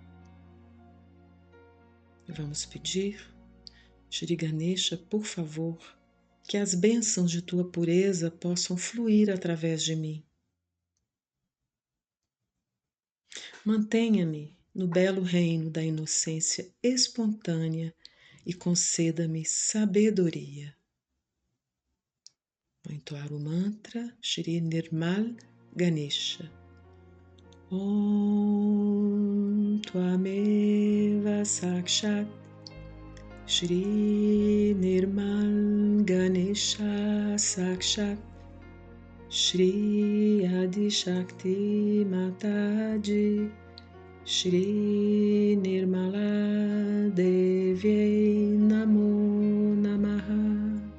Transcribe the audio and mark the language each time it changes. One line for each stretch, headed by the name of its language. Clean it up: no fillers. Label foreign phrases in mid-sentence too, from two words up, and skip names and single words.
Portuguese: E vamos pedir, Shri Ganesha, por favor, que as bênçãos de tua pureza possam fluir através de mim. Mantenha-me no belo reino da inocência espontânea e conceda-me sabedoria. Vou entoar o mantra Shri Nirmal Ganesha.
Sanskrit: ॐ त्वमेव साक्षात् श्री निर्मल गणेश साक्षात् श्री आदि शक्ति माताजी श्री निर्मला देवी नमो नमः.